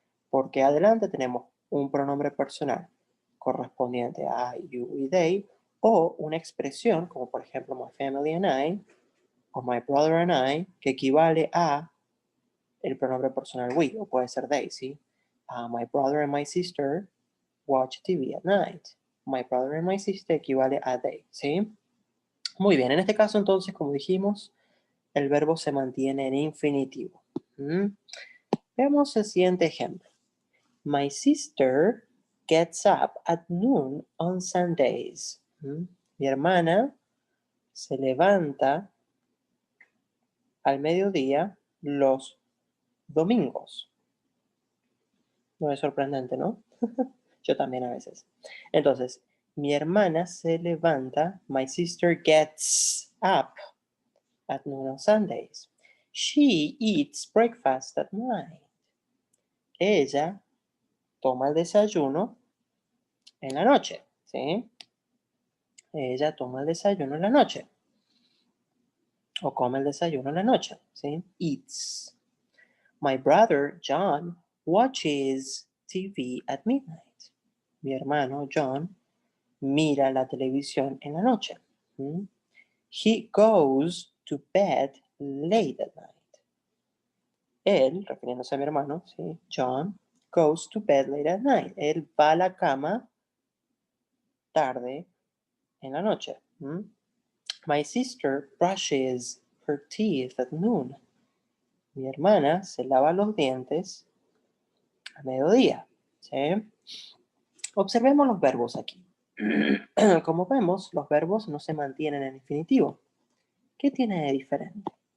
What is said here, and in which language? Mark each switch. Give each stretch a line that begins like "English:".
Spanish: Porque adelante tenemos un pronombre personal correspondiente a I, you y they, o una expresión como por ejemplo
English: my family and I,
Spanish: o
English: my brother and I,
Spanish: que equivale a el pronombre personal we, o puede ser they, ¿sí?
English: My brother and my sister watch TV at night. My brother and my sister
Spanish: equivale a they, ¿sí? Muy bien, en este caso entonces, como dijimos, el verbo se mantiene en infinitivo. Veamos el siguiente ejemplo.
English: My sister gets up at noon on Sundays.
Spanish: Mi hermana se levanta al mediodía los domingos. No es sorprendente, ¿no? Yo también a veces. Entonces, mi hermana se levanta.
English: My sister gets up at noon on Sundays. She eats breakfast at night.
Spanish: Ella toma el desayuno en la noche, ¿sí? Ella toma el desayuno en la noche. O come el desayuno en la noche, ¿sí?
English: Eats. My brother, John, watches TV at midnight.
Spanish: Mi hermano, John, mira la televisión en la noche.
English: He goes to bed late at night.
Spanish: Él, refiriéndose a mi hermano, ¿sí?
English: John, goes to bed late at night.
Spanish: Él va a la cama tarde en la noche.
English: My sister brushes her teeth at noon.
Spanish: Mi hermana se lava los dientes a mediodía. ¿Sí? Observemos los verbos aquí. Como vemos, los verbos no se mantienen en infinitivo. ¿Qué tiene de diferente?